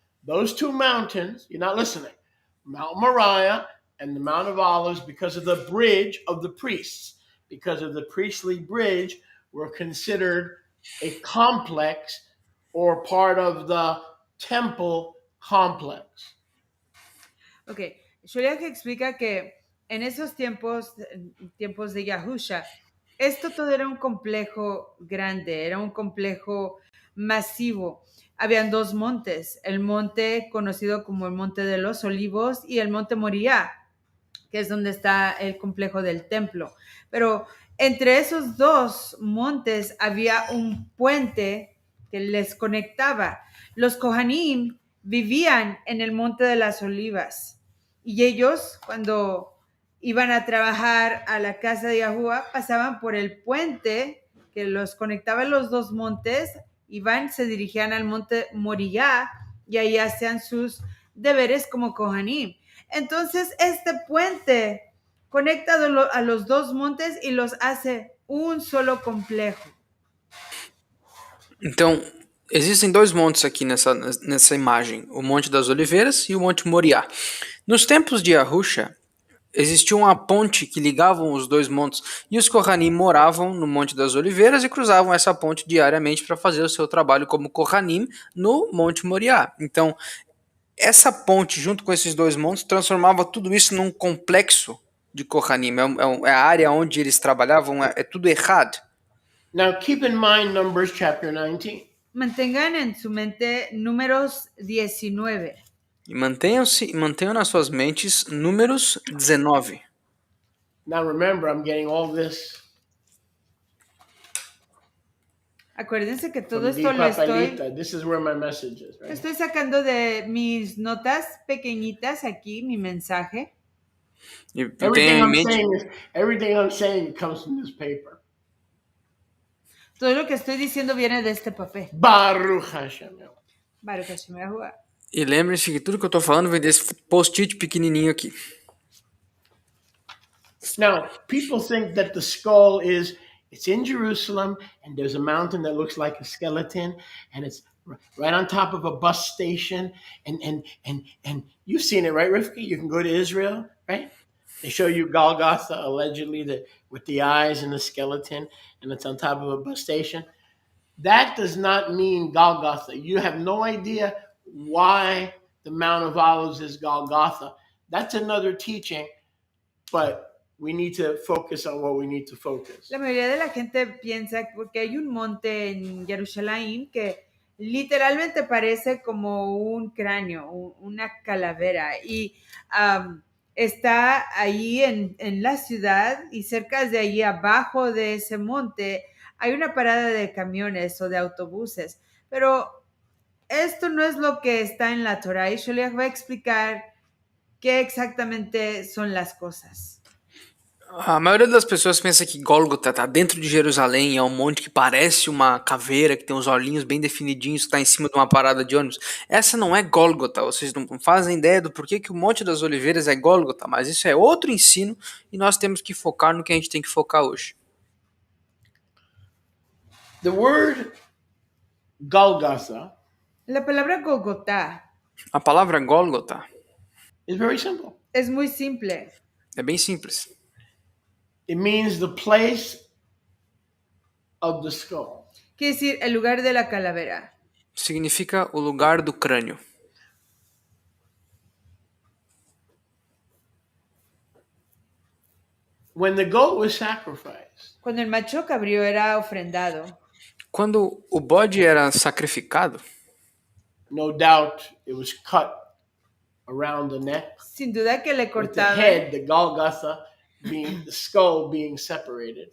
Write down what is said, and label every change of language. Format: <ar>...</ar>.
<en>Those two mountains, you're not listening, Mount Moriah and the Mount of Olives, because of the bridge of the priests, because of the priestly bridge, were considered a complex or part of the temple complex.</en> <es>Ok, Sholiach explica que en esos tiempos de Yahusha, esto todo era un complejo grande, era un complejo masivo. Habían dos montes, el monte conocido como el Monte de los Olivos y el Monte Moriah, que es donde está el complejo del templo. Pero entre esos dos montes había un puente que les conectaba. Los Kohanim vivían en el Monte de las Olivas y ellos, cuando iban a trabajar a la casa de Yahuwah, pasaban por el puente que los conectaba a los dos montes, se dirigían al Monte Moriah y ahí hacían sus deberes como Kohanim. Entonces, este puente conecta a los dos montes y los hace un solo complejo.</es> <pt>Então, existem dois montes aqui nessa imagem, o Monte das Oliveiras e o Monte Moriah. Nos tempos de Yahusha, existia uma ponte que ligavam os dois montes e os Kohanim moravam no Monte das Oliveiras e cruzavam essa ponte diariamente para fazer o seu trabalho como Kohanim no Monte Moriah. Então, essa ponte, junto com esses dois montes, transformava tudo isso num complexo de Kohanim. É a área onde eles trabalhavam, é tudo errado.</pt> <en>Now keep in mind Numbers chapter 19.</en> <es>Mantengan en su mente Números 19.</es> <pt>E mantenham nas suas mentes Números 19.</pt> <en>Now remember, I'm getting all this.</en> <es>Acuérdense que todo esto lo estoy...</es> <en>This is where my message is, right?</en> <es>Estoy sacando de mis notas pequeñitas aquí, mi mensaje.</es> <en>Everything I'm saying comes from this paper.</en> <es>Todo lo que estoy diciendo viene de este papel.</es> <he>Baruch Hashem. Baruch Hashem Yahuwah.</he> <pt>E lembre-se que tudo que eu tô falando vem desse post-it pequenininho aqui.</pt> <en>Now, people think that the skull it's in Jerusalem, and there's a mountain that looks like a skeleton, and it's right on top of a bus station, and you've seen it, right, Rifki? You can go to Israel, right? They show you Golgotha, allegedly, with the eyes and the skeleton, and it's on top of a bus station. That does not mean Golgotha. You have no idea why the Mount of Olives is Golgotha. That's another teaching, but we need to focus on what we need to focus.</en> <es>La mayoría de la gente piensa porque hay un monte en Jerusalén que literalmente parece como un cráneo, una calavera, y está ahí en la ciudad, y cerca de allí abajo de ese monte hay una parada de camiones o de autobuses, pero esto no es lo que está en la Torah, y yo les voy a explicar qué exactamente son las cosas.</es> <pt>A maioria das pessoas pensa que Gólgota tá dentro de Jerusalém, é um monte que parece uma caveira, que tem uns olhinhos bem definidinhos, que tá em cima de uma parada de ônibus. Essa não é Gólgota, vocês não fazem ideia do porquê que o Monte das Oliveiras é Gólgota, mas isso é outro ensino e nós temos que focar no que a gente tem que focar hoje.</pt> <en>The word Golgotha</en> <es>La palabra Gogotá</es> <pt>A palavra Gólgota</pt> <en>is very simple.</en> <es>es muy simple.</es> <pt>é bem simples.</pt> <en>It means the place of the skull.</en> <es>Quiere decir el lugar de la calavera.</es> <pt>Significa o lugar do crânio.</pt> <en>When the goat was sacrificed,</en> <es>Cuando el macho cabrío era ofrendado,</es> <pt>Quando o bode era sacrificado,</pt> <en>no doubt it was cut around the neck,</en> <es>sin duda que le</es> <en>with the</en> <es>cortaban,</es> <en>head, the Golgotha, being the skull being separated,</en>